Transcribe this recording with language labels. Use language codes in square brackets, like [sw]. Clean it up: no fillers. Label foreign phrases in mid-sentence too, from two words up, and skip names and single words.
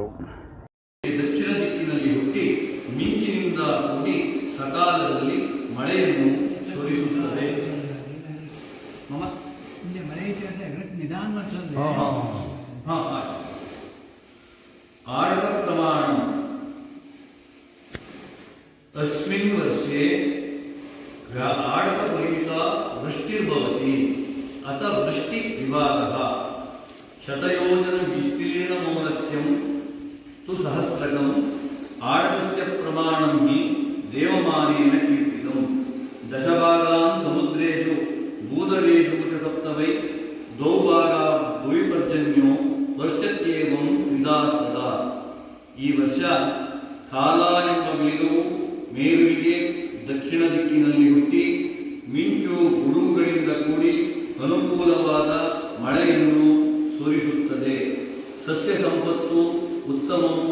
[kn] ದಕ್ಷಿಣ ದಿಕ್ಕಿನಲ್ಲಿ ಹುಟ್ಟಿ ಮಿಂಚಿನಿಂದ ಕೂಡಿ ಸಕಾಲದಲ್ಲಿ ಮಳೆಯನ್ನು ಸುರಿಸುತ್ತದೆ. [sa] ಆಡಕ ಪ್ರಮಾಣ अस्मिन् वर्षे आडकपरिमिता वृष्टिर्भवति अत वृष्टिविभागः शतयोजनविस्तीर्णमौनत्यं तु सहस्रकम् आडकस्य प्रमाणं हि देवमानेन कीर्तितं. दशभागान् समुद्रेषु भूदरेषु च सप्त वै द्वौ भागा भूविपर्जन्यो वर्षत्येवं त्रिधा सदा. [kn] ಈ ವರ್ಷ ಕಾಲ ಎಂಬ ಮೇಘವು ಮೇರುವಿಗೆ ದಕ್ಷಿಣ ದಿಕ್ಕಿನಲ್ಲಿ ಹುಟ್ಟಿ ಮಿಂಚು ಗುಡುಗುಗಳಿಂದ ಕೂಡಿ ಅನುಕೂಲವಾದ ಮಳೆಯನ್ನು ಸುರಿಸುತ್ತದೆ. ಸಸ್ಯ ಸಂಪತ್ತು ಉತ್ತಮವು.